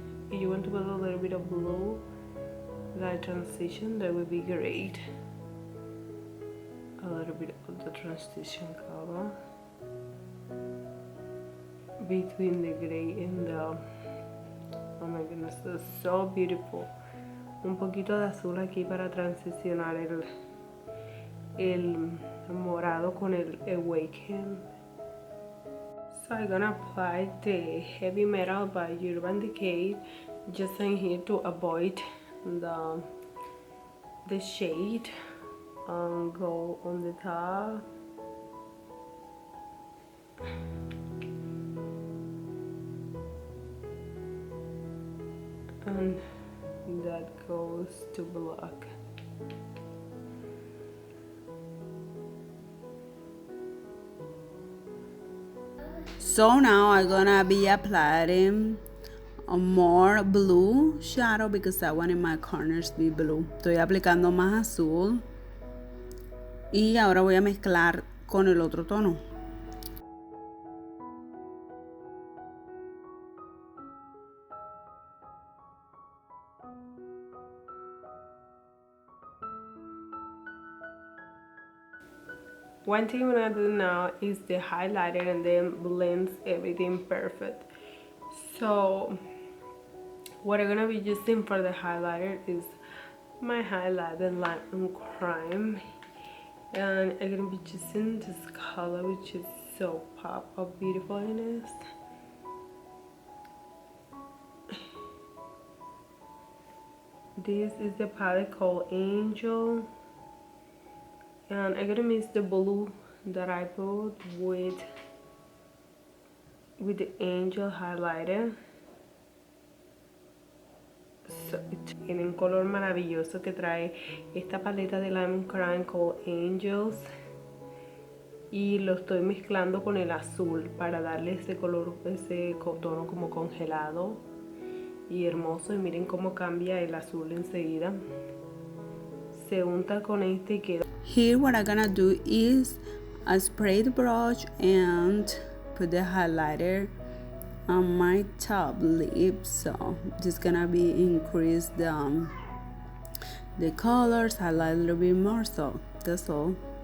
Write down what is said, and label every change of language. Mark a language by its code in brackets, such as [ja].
[en] If you want to put a little bit of blue, light transition, that would be great. A little bit of the transition color between the gray and the, oh my goodness, that's so beautiful. [es] Un poquito de azul aquí para transicionar el morado con el Awaken. [en] So I'm gonna apply the Heavy Metal by Urban Decay just in here to avoid the shade. Go on the top. And that goes to black. So now I'm gonna be applying a more blue shadow because I want my corners to be blue. [es] Estoy aplicando más azul y ahora voy a mezclar con el otro tono. [en] One thing I'm gonna do now is the highlighter, and then blends everything perfect. So what I'm gonna be using for the highlighter is my highlighter Lancome Crime, and I'm gonna be using this color, which is so pop of beautifulness. This is the palette called Angel, and I'm gonna mix the blue that I put with the Angel highlighter. [es] Tiene un color maravilloso que trae esta paleta de Lancome Crime [en] called Angels, [es] y lo estoy mezclando con el azul para darle ese color, ese tono como congelado y hermoso. Y miren cómo cambia el azul enseguida. Se unta con este y queda. [en] Here what I'm gonna do is I spray the brush and put the highlighter on my top lip, so just gonna be increase the colors, highlight a little bit more, so that's all.